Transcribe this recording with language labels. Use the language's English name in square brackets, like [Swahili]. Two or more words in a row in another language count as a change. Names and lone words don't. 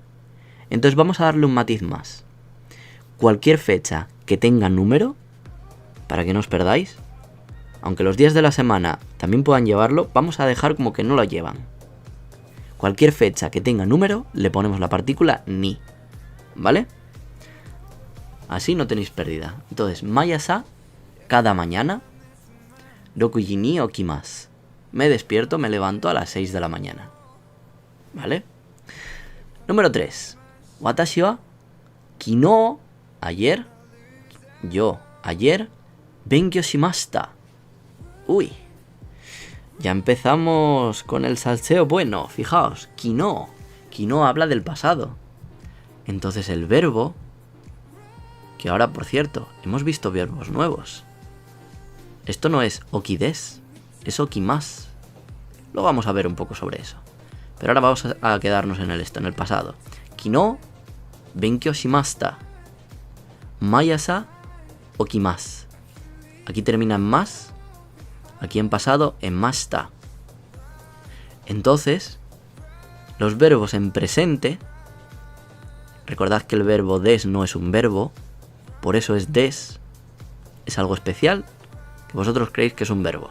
[Spanish] Entonces vamos a darle un matiz más. Cualquier fecha que tenga número, para que no os perdáis, aunque los días de la semana también puedan llevarlo, vamos a dejar como que no lo llevan. Cualquier fecha que tenga número, le ponemos la partícula ni, ¿vale? Así no tenéis pérdida. Entonces, mayasa, cada mañana, [Japanese] 六時に起きます. [Spanish] Me despierto, me levanto a las 6 de la mañana. ¿Vale? Número 3. [Japanese] 私は昨日, [Spanish] ayer, yo, ayer, [Japanese] 勉強しました. [Spanish] Uy, ya empezamos con el salseo bueno. Fijaos, kino habla del pasado. Entonces el verbo, que ahora, por cierto, hemos visto verbos nuevos. Esto no es okides, es okimasu. Luego vamos a ver un poco sobre eso. Pero ahora vamos a quedarnos en el pasado. [Japanese] 昨日勉強しました。毎朝起きます. [Spanish] Aquí termina en mas. Aquí en pasado en mashita. Entonces, los verbos en presente. Recordad que el verbo des no es un verbo. Por eso es des. Es algo especial que vosotros creéis que es un verbo.